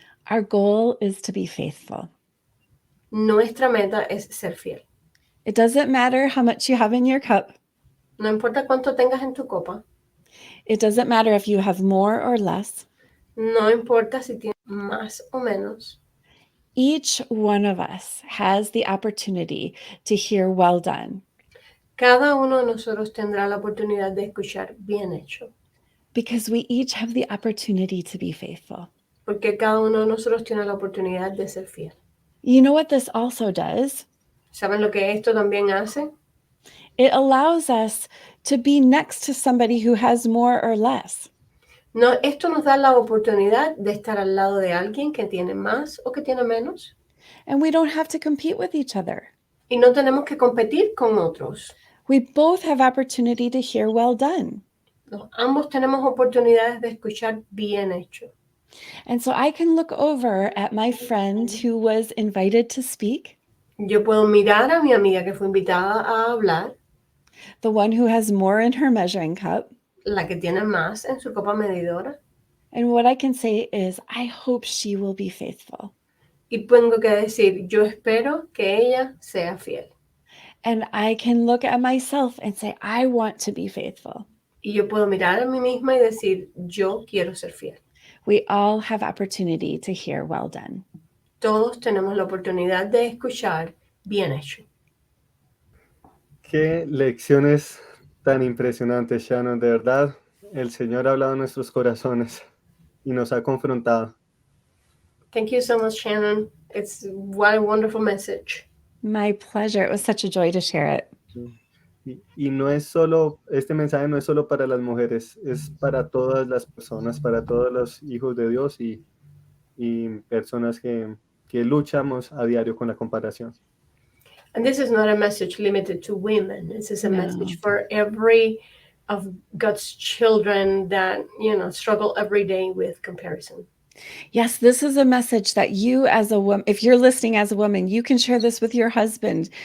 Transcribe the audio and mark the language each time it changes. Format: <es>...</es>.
<en>Our goal is to be faithful.</en> <es>Nuestra meta es ser fiel.</es> <en>It doesn't matter how much you have in your cup.</en> <es>No importa cuánto tengas en tu copa.</es> <en>It doesn't matter if you have more or less.</en> <es>No importa si tienes más o menos.</es> <en>Each one of us has the opportunity to hear well done.</en> <es>Cada uno de nosotros tendrá la oportunidad de escuchar bien hecho.</es> <en>Because we each have the opportunity to be faithful.</en> <es>Porque cada uno de nosotros tiene la oportunidad de ser fiel.</es> <en>You know what this also does?</en> <es>¿Saben lo que esto también hace?</es> <en>It allows us to be next to somebody who has more or less.</en> <es>No, esto nos da la oportunidad de estar al lado de alguien que tiene más o que tiene menos.</es> <en>And we don't have to compete with each other.</en> <es>Y no tenemos que competir con otros.</es> <en>We both have opportunity to hear well done.</en> <es>Ambos tenemos oportunidades de escuchar bien hecho.</es> <en>And so I can look over at my friend who was invited to speak,</en> <es>Yo puedo mirar a mi amiga que fue invitada a hablar,</es> <en>the one who has more in her measuring cup.</en> <es>la que tiene más en su copa medidora,</es> <en>And what I can say is, I hope she will be faithful.</en> <es>y tengo que decir, yo espero que ella sea fiel.</es> <en>And I can look at myself and say, I want to be faithful.</en> <es>Y yo puedo mirar a mí misma y decir, yo quiero ser fiel.</es> <en>We all have opportunity to hear well done.</en> <es>Todos tenemos la oportunidad de escuchar bien hecho. Qué lecciones tan impresionantes, Shannon. De verdad, el Señor ha hablado en nuestros corazones y nos ha confrontado.</es> <en>Thank you so much, Shannon. What a wonderful message. My pleasure. It was such a joy to share it.</en> <es>Y no es solo, este mensaje no es solo para las mujeres, es para todas las personas, para todos los hijos de Dios y personas que luchamos a diario con la comparación.</es> <en>And this is not a message limited to women. This is a No. message for every of God's children that, struggle every day with comparison. Yes, this is a message that you as a woman, if you're listening as a woman, you can share this with your husband.</en>